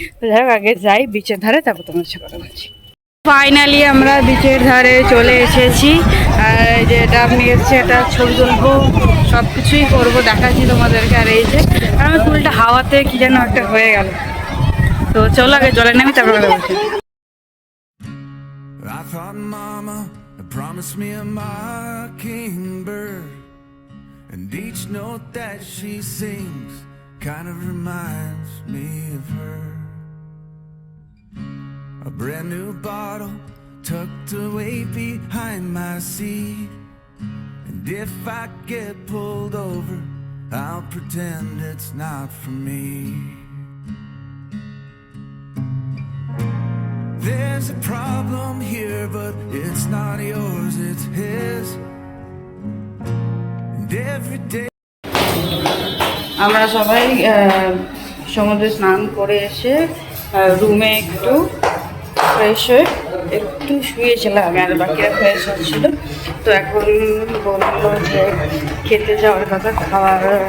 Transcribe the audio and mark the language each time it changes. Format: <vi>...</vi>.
<bn>তো যাই হোক, আগে যাই বিচের ধারে, তারপর তোমার সাথে কথা বলছি। ফাইনালি আমরা বিচের ধারে চলে এসেছি, আর এই যে ডাব নিয়ে এসেছি, এটা ছবি তুলবো, সব কিছুই করবো, দেখাচ্ছি তোমাদেরকে। আর এই যে আমার ফুলটা হাওয়াতে কি যেন একটা হয়ে গেল। তো চলো আগে জলে নামি, তারপর কথা বলছি।</bn> <en>I thought mama had promised me a mockingbird, and each note that she sings kind of reminds me of her. A brand new bottle tucked away behind my seat, and if I get pulled over, I'll pretend it's not for me. There's a problem here, but it's not yours, it's his. And every day</en> <bn>আমরা সবাই সমুদ্রে স্নান করে এসে রুমে একটু fresh হয়ে একটু শুয়েছিলাম, আর বাকিরা ফ্রেশ হচ্ছিল। তো এখন বললো যে খেতে যাওয়ার কথা, খাওয়ার</bn>